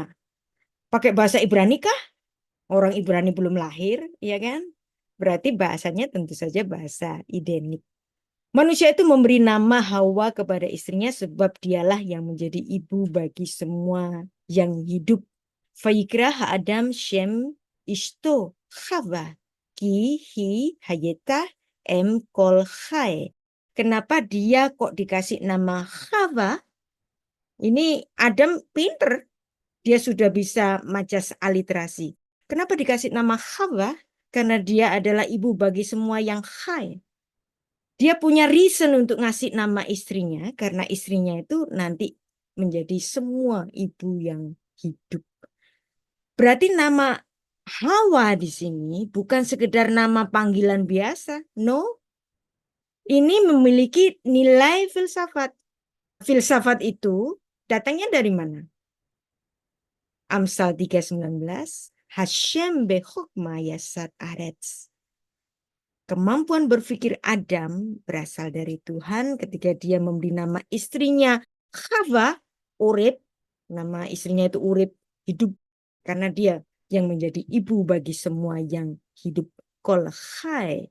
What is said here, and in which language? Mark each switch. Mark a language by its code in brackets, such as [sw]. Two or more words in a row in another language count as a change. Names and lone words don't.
[id] Pakai bahasa Ibrani kah? Orang Ibrani belum lahir, ya kan? Berarti bahasanya tentu saja bahasa Idenik. Manusia itu memberi nama Hawa kepada istrinya sebab dialah yang menjadi ibu bagi semua yang hidup. [he] ויקרא אדם שם אשתו חוה כי היא היתה אם כל חי. [id] Kenapa dia kok dikasih nama Chava? Ini Adam pinter. Dia sudah bisa majas aliterasi. Kenapa dikasih nama Hawa? Karena dia adalah ibu bagi semua yang hai. Dia punya reason untuk ngasih nama istrinya. Karena istrinya itu nanti menjadi semua ibu yang hidup. Berarti nama Hawa di sini bukan sekedar nama panggilan biasa. No. Ini memiliki nilai filsafat. Filsafat itu datangnya dari mana? Amsal 3:19, [he] השם בחכמה יסד ארץ. [id] Kemampuan berpikir Adam berasal dari Tuhan ketika dia memberi nama istrinya Chava, Urip. Nama istrinya itu Urip, hidup. Karena dia yang menjadi ibu bagi semua yang hidup. [he] כל חי.